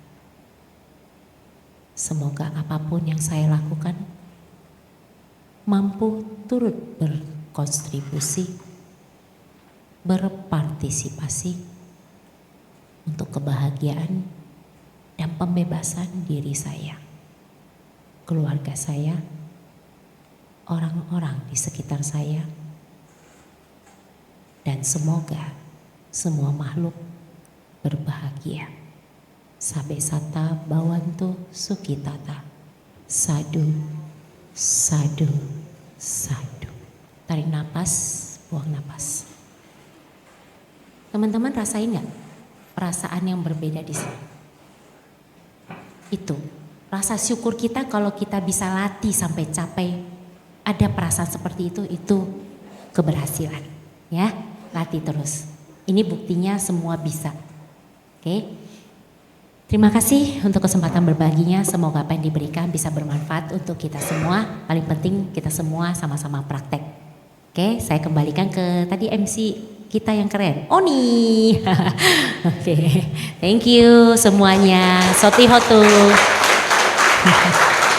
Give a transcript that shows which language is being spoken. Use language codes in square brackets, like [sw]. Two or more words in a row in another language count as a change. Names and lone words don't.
[id] Semoga apapun yang saya lakukan mampu turut berkontribusi, berpartisipasi untuk kebahagiaan dan pembebasan diri saya, keluarga saya, orang-orang di sekitar saya, dan semoga semua makhluk berbahagia. [pi] Sabe sata bawantu sukitata. Sadu, sadu, sadu. [id] Tarik napas, buang napas. Teman-teman rasain nggak perasaan yang berbeda di sini? Itu rasa syukur kita kalau kita bisa latih sampai capai ada perasaan seperti itu keberhasilan, ya. Latih terus. Ini buktinya semua bisa. Oke. Terima kasih untuk kesempatan berbaginya. Semoga apa yang diberikan bisa bermanfaat untuk kita semua. Paling penting kita semua sama-sama praktek. Oke, saya kembalikan ke tadi MC kita yang keren, Oni. Oke, [en] thank you [id] semuanya. [pi] Soti hotu.